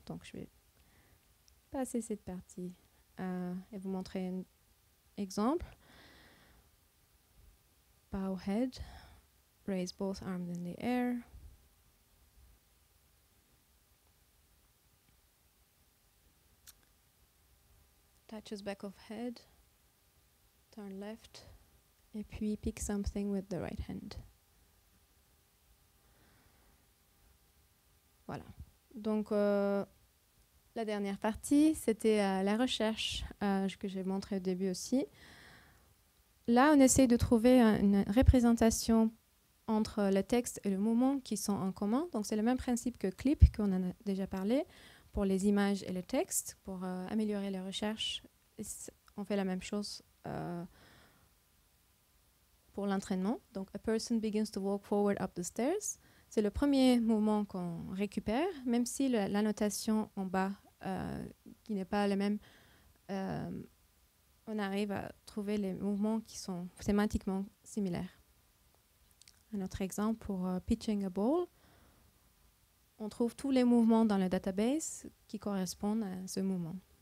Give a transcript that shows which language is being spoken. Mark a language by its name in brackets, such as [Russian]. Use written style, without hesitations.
[French] Donc je vais passer cette partie et vous montrer un exemple. [English] Bow head, raise both arms in the air. Touches back of head, turn left, [French] et puis [English] pick something with the right hand. [French] Voilà. Donc, la dernière partie, c'était la recherche que j'ai montré au début aussi. Là, on essaie de trouver une représentation entre le texte et le mouvement qui sont en commun. Donc, c'est le même principe que Clip, qu'on en a déjà parlé, pour les images et le texte, pour améliorer les recherches. On fait la même chose pour l'entraînement. [English] Donc, a person begins to walk forward up the stairs. [French] C'est le premier mouvement qu'on récupère, même si l'annotation en bas, qui n'est pas la même, on arrive à trouver les mouvements qui sont sémantiquement similaires. un autre exemple pour [English] pitching a ball. [French] On trouve tous les mouvements dans le database qui correspondent à ce mouvement.